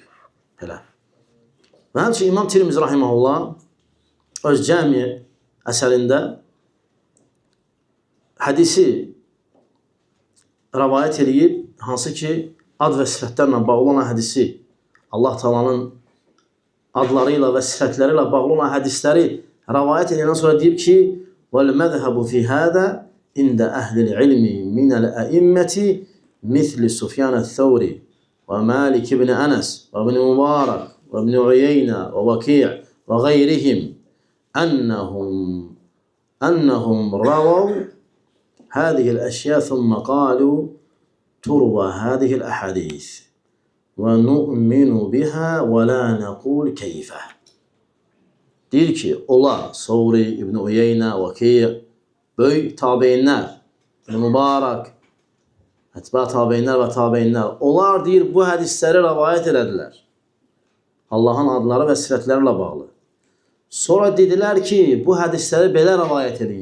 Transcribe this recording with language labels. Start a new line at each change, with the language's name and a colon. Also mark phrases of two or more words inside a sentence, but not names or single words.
Azerbaijani: Belə. Və həmçinin İmam Tirmizi rahiməllah, öz cəmi əsərində hədisi rəvayət edib, hansı ki, ad və sifətlərlə bağlı olan hədisi, Allah Taala'nın adları ilə və sifətləri ilə bağlı olan hədisləri rəvayət edəndən sonra deyib ki,
Arabic: وَالْمَذْهَبُ فِي هَذَا عِنْدَ أَهْلِ الْعِلْمِ مِنَ الْأَئِمَّةِ مثل سفيان الثوري ومالك بن أنس وابن مبارك وابن عيينة ووكيع وغيرهم أنهم رووا هذه الأشياء ثم قالوا تروى هذه الأحاديث ونؤمن بها ولا نقول كيف.
Azerbaijani: Deyir ki, onlar Savri, İbn Uyeynə, Vaki, böyük tabeinlər, İbn Mübarək, ətbə tabeinlər və tabeinlər, onlar deyir, bu hədisləri rəvayət elədilər. Allahın adları və sifətləri ilə bağlı. Sonra dedilər ki, bu hədisləri belə rəvayət edin.